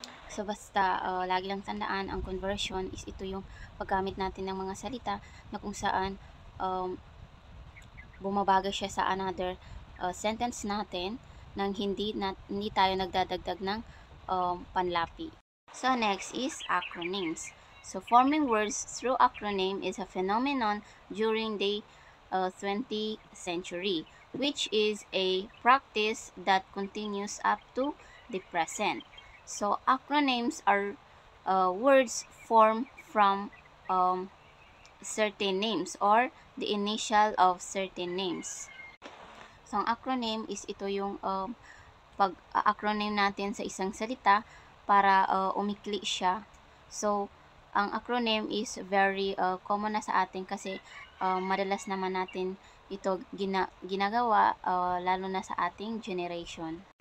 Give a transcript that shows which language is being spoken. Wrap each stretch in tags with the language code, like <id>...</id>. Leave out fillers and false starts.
<tl>So, basta lagi lang tandaan, ang conversion is ito yung paggamit natin ng mga salita na kung saan bumabagay siya sa</tl> <en>another sentence</en> <tl>natin nang hindi tayo nagdadagdag ng panlapi.</tl> <en>So, next is acronyms. So, forming words through acronym is a phenomenon during the 20th century, which is a practice that continues up to the present. So acronyms are words formed from certain names or the initial of certain names.</en> <tl>So ang acronym is ito yung pag-acronym natin sa isang salita para umikli siya. So ang acronym</tl> <en>is very common</en> <tl>na sa atin kasi madalas naman natin ito ginagawa lalo na sa ating generation.</tl>